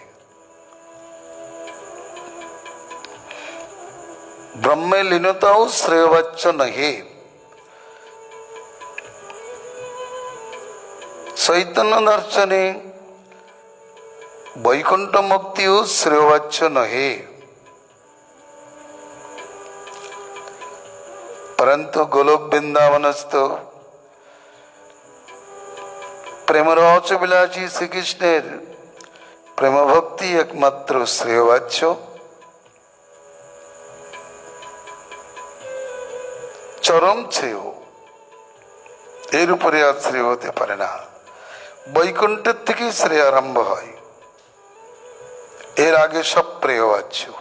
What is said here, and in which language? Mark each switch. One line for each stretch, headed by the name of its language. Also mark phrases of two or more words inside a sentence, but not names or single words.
Bangla: ব্রহ্মে লীনতাও শ্রেয়বাচ্য নহে। চৈতন্য দর্শনে বৈকুণ্ঠ মুক্তিও শ্রেয়বাচ্য নহে। পরন্তু গোলোক বৃন্দাবনস্থ প্রেমরস বিলাসী শ্রীকৃষ্ণের প্রেম ভক্তি একমাত্র শ্রেয়বাচ্য। চরম শ্রেয়, এর উপরে আর শ্রেয় হতে পারে না। বৈকুণ্ঠের থেকেই শ্রেয় আরম্ভ হয়, এর আগে সব প্রেয়বাচ্য।